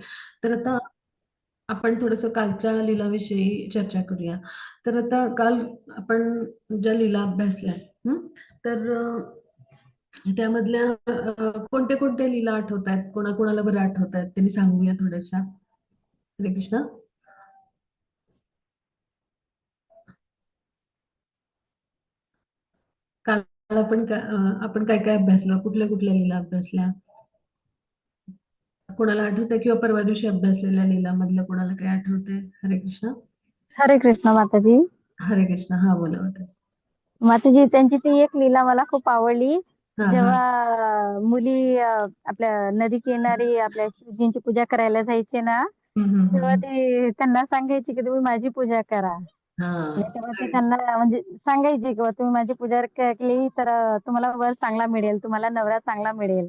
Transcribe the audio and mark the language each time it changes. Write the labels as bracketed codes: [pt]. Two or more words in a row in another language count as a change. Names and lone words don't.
[mr] तर आता आपण थोडस कालच्या लीलाविषयी चर्चा करूया. तर आता काल आपण ज्या लीला अभ्यासल्या, हं, तर त्यामधल्या कोणत्या कोणत्या लीला आठवत आहेत, कोणाकोणाला बरं आठवत आहेत, त्यांनी सांगूया थोड्याशा. हरे कृष्ण. काल आपण काय काय अभ्यासलं, कुठल्या कुठल्या लीला अभ्यासल्या, कोणाला आठवतंय? किंवा परवा दिवशी अभ्यासलेल्या लीला मधलं कोणाला काय आठवतंय? हरे कृष्ण. हरे कृष्ण माताजी. हरे कृष्ण. हा, बोला होता. माताजी, त्यांची ती एक लीला मला खूप आवडली. हा हा. जेव्हा मुली आपल्या नदी किनारी आपल्या शिवजींची पूजा करायला जायचे ना, तेव्हा हम्म. ते त्यांना सांगायचे की तुम्ही माझी पूजा करा. आणि हा. तेव्हा ते त्यांना म्हणजे सांगायचे की तुम्ही माझी पूजा केली तर तुम्हाला वर चांगला मिळेल, तुम्हाला नवरा चांगला मिळेल.